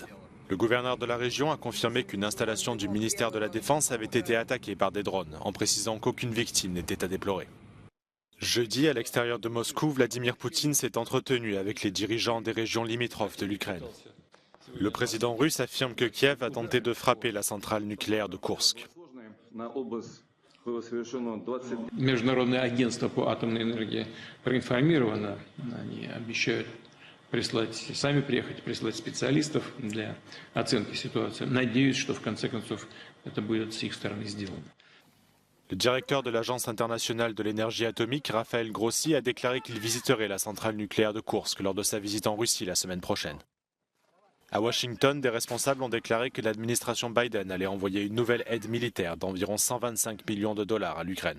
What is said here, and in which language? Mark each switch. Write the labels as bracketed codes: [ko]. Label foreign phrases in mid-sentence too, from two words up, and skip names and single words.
[fr] Le gouverneur de la région a confirmé qu'une installation du ministère de la Défense avait été attaquée par des drones, en précisant qu'aucune victime n'était à déplorer. Jeudi, à l'extérieur de Moscou, Vladimir Poutine s'est entretenu avec les dirigeants des régions limitrophes de l'Ukraine. Le président russe affirme que Kiev a tenté de frapper la centrale nucléaire de Kursk. [ru] Международное агентство по атомной энергии проинформировано. Они обещают сами приехать, прислать специалистов для оценки ситуации. Надеюсь, что в конце концов это будет с их стороны сделано. [fr] Le directeur de l'Agence internationale de l'énergie atomique, Raphaël Grossi, a déclaré qu'il visiterait la centrale nucléaire de Kursk lors de sa visite en Russie la semaine prochaine. À Washington, des responsables ont déclaré que l'administration Biden allait envoyer une nouvelle aide militaire d'environ 125 millions de dollars à l'Ukraine.